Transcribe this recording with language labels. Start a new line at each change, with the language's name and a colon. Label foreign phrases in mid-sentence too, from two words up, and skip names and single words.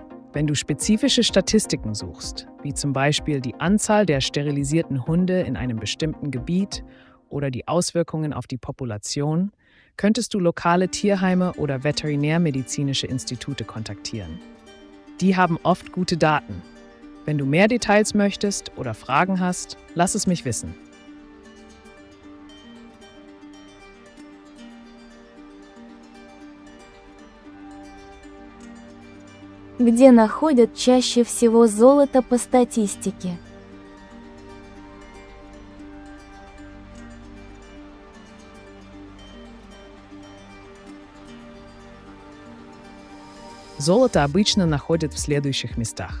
German: Wenn du spezifische Statistiken suchst, wie zum Beispiel die Anzahl der sterilisierten Hunde in einem bestimmten Gebiet oder die Auswirkungen auf die Population, könntest du lokale Tierheime oder veterinärmedizinische Institute kontaktieren. Die haben oft gute Daten. Wenn du mehr Details möchtest oder Fragen hast, lass es mich wissen.
Russian: Где находят чаще всего золото по статистике? Золото обычно находят в следующих местах.